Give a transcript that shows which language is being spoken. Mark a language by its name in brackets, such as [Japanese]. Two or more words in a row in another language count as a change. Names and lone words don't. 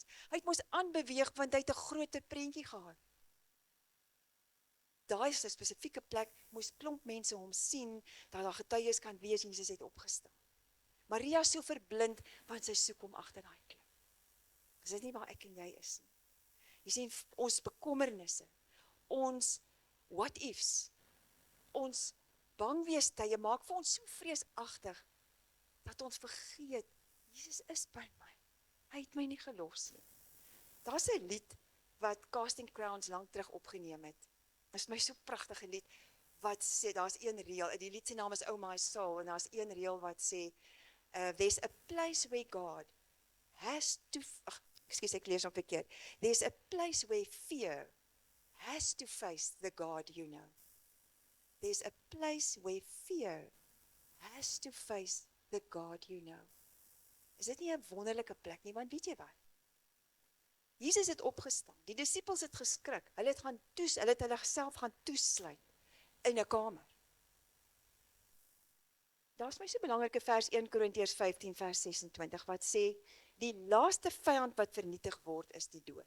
[Afrikaans] Hy het mos aanbeweeg, want hy het 'n groter prentjie gehad. Daai is 'n spesifieke plek, moes klomp mense hom sien, dat daar getuies kan wees, Jesus het opgestaan. Maria is so verblind, want sy soek hom agter daai klip. Dis dit nie waar ek en jy is nie. Jy sien, ons bekommernisse, ons [English] what ifs, [Afrikaans] ons bangweestye maak vir ons so vreesagtig, dat ons vergeet, Jesus is by my, hy het my nie gelos nie. Daar's 'n lied, wat Casting Crowns lank terug opgeneem het, is my so pragtige lied, wat sê, daar's een reël, die lied se naam is Oh My Soul, en daar's een reël wat sê, [English] there's a place where God has to, excuse, [Afrikaans] ek lees hom verkeerd, [English] there's a place where fear has to face the God you know. There's a place where fear has to face the God you know. [Afrikaans] Is dit nie 'n wonderlike plek nie, want weet jy wat? Jesus het opgestaan, die disippels het geskrik, hulle het hulle self gaan toesluit in 'n kamer. daar's my so belangrike vers 1 Korintiërs 15 vers 26 wat sê, die laaste vyand wat vernietig word is die dood.